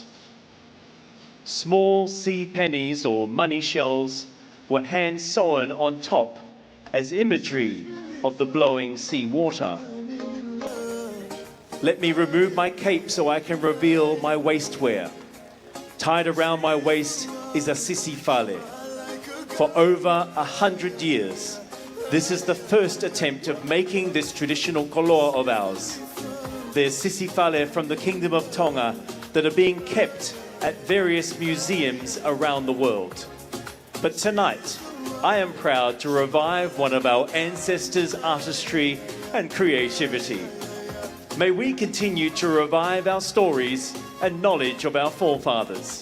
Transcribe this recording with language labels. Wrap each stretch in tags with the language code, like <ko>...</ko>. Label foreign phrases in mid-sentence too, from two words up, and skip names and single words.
<en>Small sea pennies or money shells were hand sewn on top as imagery of the blowing sea water. Let me remove my cape so I can reveal my waistwear. Tied around my waist is a sisi fale. For over 100 years, this is the first attempt of making this traditional koloa of ours. There's sisi fale from the Kingdom of Tonga that are being kept at various museums around the world. But tonight, I am proud to revive one of our ancestors' artistry and creativity. May we continue to revive our stories and knowledge of our forefathers.</en>